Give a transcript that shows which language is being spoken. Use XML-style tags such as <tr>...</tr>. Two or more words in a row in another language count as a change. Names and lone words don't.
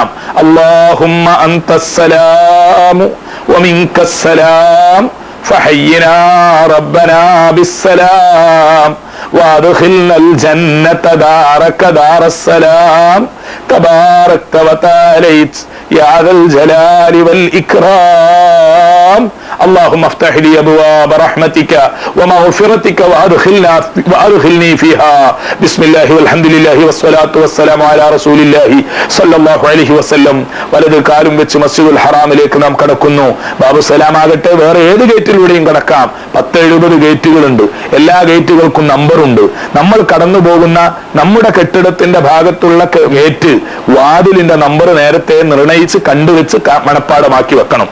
<ar>اللهم أنت السلام ومنك السلام فحيّنا ربنا بالسلام وأدخلنا الجنة دارك دار السلام تباركت وتعاليت يا ذا الجلال وال ഇക്റാം اللهم افتح لي ابواب رحمتك ومغفرتك وادخلني فيها بسم الله والحمد لله والصلاه والسلام على رسول الله صلى الله عليه وسلم.</ar> <ml>വലത് കാലും വെച്ച് മസ്ജിദുൽ ഹറാമിലേക്ക് നാം കടക്കുന്നു. ബാബുസലാം ആകട്ടെ വേറെ ഏത് ഗേറ്റിലൂടെയും കടക്കാം. 10-70 ഗേറ്റുകളുണ്ട്. എല്ലാ ഗേറ്റുകൾക്കും നമ്പറുണ്ട്. നമ്മൾ കടന്നു പോകുന്ന നമ്മുടെ കെട്ടിടത്തിന്റെ ഭാഗത്തുള്ള ഗേറ്റ് വാതിലിന്റെ നമ്പർ നേരത്തെ നിർണയിച്ച് കണ്ടുവെച്ച് മനപ്പാടമാക്കി വെക്കണം.</ml>